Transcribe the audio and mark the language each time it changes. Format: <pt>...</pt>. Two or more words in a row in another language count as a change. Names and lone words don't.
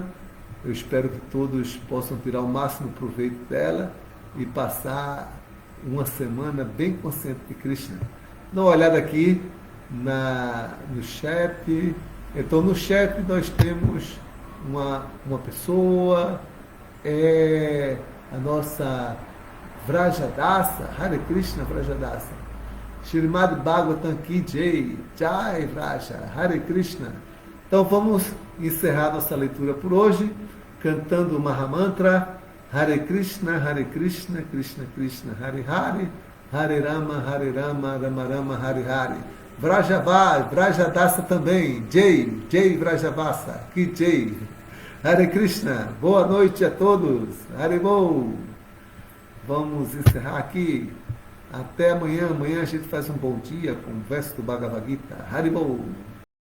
<pt>Eu espero que todos possam tirar o máximo proveito dela e passar uma semana bem consciente de Krishna. Dá uma olhada aqui no chat. Então, no chat nós temos uma pessoa, a nossa Vrajadasa, Hare Krishna Vrajadasa. Shrimad Bhagavatam</pt> <hi>की जय</hi> <pt>Vraja, Hare Krishna. Então vamos encerrar nossa leitura por hoje, cantando o Mahamantra, Hare Krishna, Krishna Krishna, Hare Hare, Hare Rama, Rama Rama, Hare Hare. Vrajadasa também, Jai Vrajavasa,</pt> <hi>की जय.</hi> <pt>Hare Krishna, boa noite a todos, Hare Bol. Vamos encerrar aqui. Até amanhã. Amanhã a gente faz um bom dia com o verso do Bhagavad Gita. Hare Bol.</pt>